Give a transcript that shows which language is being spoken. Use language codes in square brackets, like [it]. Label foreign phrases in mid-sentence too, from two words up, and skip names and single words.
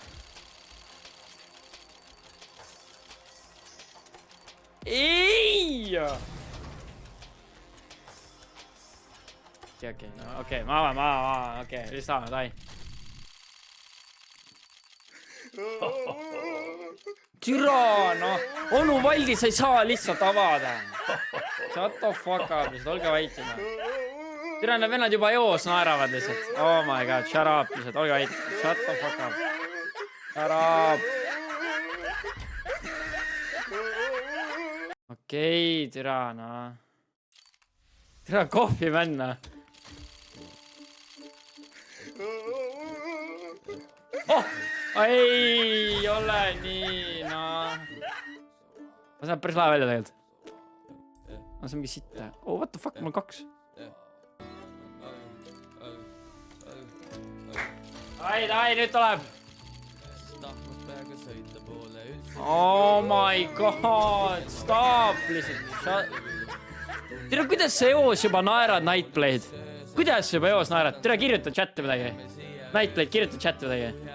[et] Ei! siia. Okei, no okei, okei, lihtsalt davai. Türa, no. Onu Valdi, sa ei saa lihtsalt avada. [en] Shut the fuck up, [et] lihtsalt olge vait. Türa, need vennad juba joos naeravad lihtsalt. [en] Oh my god, shut up, [et] lihtsalt olge vait. [en] Shut the fuck up. Shut up. [et] Okei, türa, no. Türa, kohvi männa. Oh! Ei ole nii, no. Ma saan päris lahe välja tegelikult. Ma saan mingi sitta. [en] Oh, what the fuck, [et] mul 2. Ai, nüüd tuleb. [en] Oh my god, stop lihtsalt. [et] Tere, kuidas sa joos juba naerad Nightblade? Kuidas sa juba joos naerad? Tere, kirjuta chatti midagi. Nightblade, kirjuta chatti midagi.